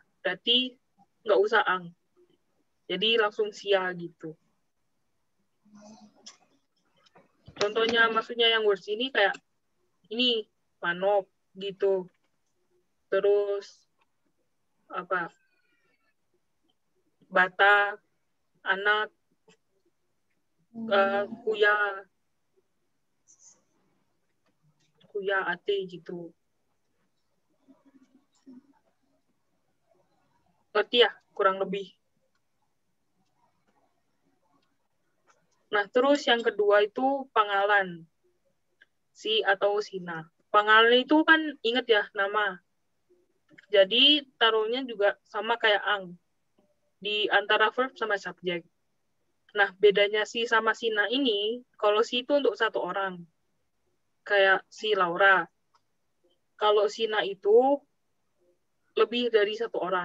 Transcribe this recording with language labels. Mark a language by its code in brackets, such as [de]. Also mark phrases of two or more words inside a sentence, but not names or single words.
[id] Berarti nggak usah ang. Jadi langsung sia gitu. Contohnya maksudnya yang words ini kayak ini manop gitu. Terus apa? [tl] Bata, anak, kuya ate [id] gitu. Ngerti ya kurang lebih. Nah, terus yang kedua itu pangalan. Si atau sina. Pangalan itu kan inget ya nama. Jadi taruhnya juga sama kayak ang. Di antara verb sama subjek. Nah, bedanya si sama sina ini, kalau si itu untuk satu orang. Kayak si Laura. Kalau sina itu lebih dari satu orang.